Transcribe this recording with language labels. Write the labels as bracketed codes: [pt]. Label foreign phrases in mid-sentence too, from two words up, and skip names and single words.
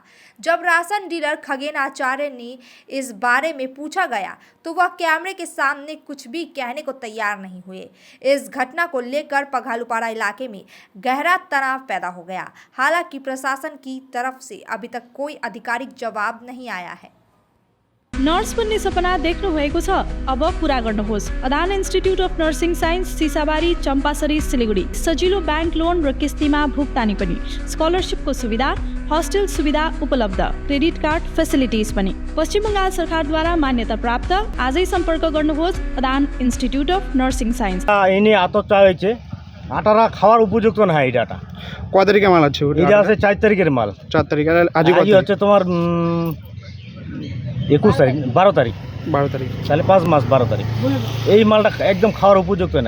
[hi] जब राशन डीलर खगेन आचार्य ने इस बारे में पूछा गया तो वह कैमरे के सामने कुछ भी कहने को तैयार नहीं हुए। इस घटना को लेकर पघालूपारा इलाके में गहरा तनाव पैदा हो गया। हालांकि प्रशासन की तरफ से अभी तक कोई आधिकारिक जवाब नहीं आया है। [ne] नर्स बन्ने सपना देख्नु भएको छ, अब पूरा गर्नुहोस्। अदान इन्स्टिट्युट अफ नर्सिङ साइन्स, सिसाबारी, चम्पासरी, सिलिगुडी। सजिलो [en] bank loan [ne] र किस्तीमा भुक्तानी पनि, स्कलरसिपको सुविधा, हस्टेल सुविधा उपलब्ध, [en] credit card facilities [ne] पनि। पश्चिम बङ्गाल सरकारद्वारा मान्यता प्राप्त। आजै सम्पर्क गर्नुहोस् अदान इन्स्टिट्युट अफ नर्सिङ साइन्स। [bn] ইনি আতপটা হয়েছে, আটারা খাওয়ার উপযুক্ত না। এইটা কয় তারিখে মাল আছে? এটা আছে 4 তারিখের মাল। 4 তারিখ। আর আজই হচ্ছে তোমার 21 তারিখ, 12 তারিখ। 12 তারিখ তাহলে 5 মাস 12 তারিখ। এই মালটা একদম খাওয়ার উপযুক্ত না।